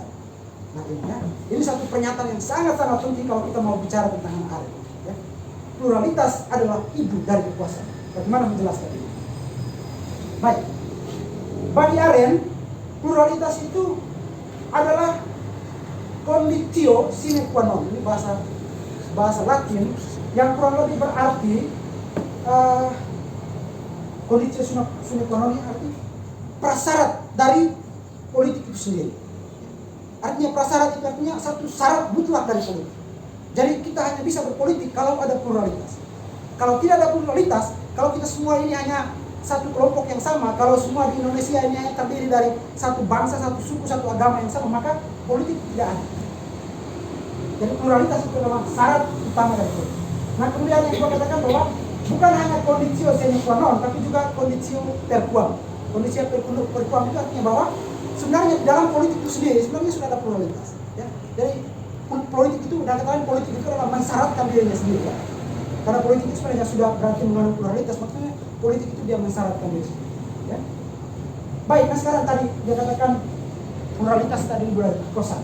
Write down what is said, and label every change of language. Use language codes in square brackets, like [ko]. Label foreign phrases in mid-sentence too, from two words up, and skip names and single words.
[id] Nah ini satu pernyataan yang sangat-sangat penting kalau kita mau bicara tentang Arendt. Ya. Pluralitas adalah ibu dari kekuasaan. Bagaimana menjelaskan ini? Baik, bagi Arendt pluralitas itu adalah [la] conditio sine qua non. [id] Ini bahasa Latin yang kurang lebih berarti [la] conditio sine qua non [id] arti prasyarat dari politik itu sendiri. Artinya prasyarat itu artinya satu syarat mutlak dari politik. Jadi kita hanya bisa berpolitik kalau ada pluralitas. Kalau tidak ada pluralitas, kalau kita semua ini hanya satu kelompok yang sama, kalau semua di Indonesia ini hanya terdiri dari satu bangsa, satu suku, satu agama yang sama, maka politik tidak ada. Jadi pluralitas itu adalah syarat utama dari politik. Nah kemudian yang gua katakan bahwa bukan hanya [la] kondisio sine qua non, [id] tapi juga [la] kondisio per quam. Kondisio per quam [id] itu artinya bahwa sebenarnya dalam politik itu sendiri sebenarnya sudah ada pluralitas. Ya. Jadi politik itu, dan katakan politik itu adalah mensyaratkan dirinya sendiri. Ya. Karena politik itu sebenarnya sudah berarti mengandung pluralitas, makanya politik itu dia mensyaratkan diri sendiri. Ya. Baik, nah sekarang tadi dia katakan pluralitas tadi berarti kekuasaan.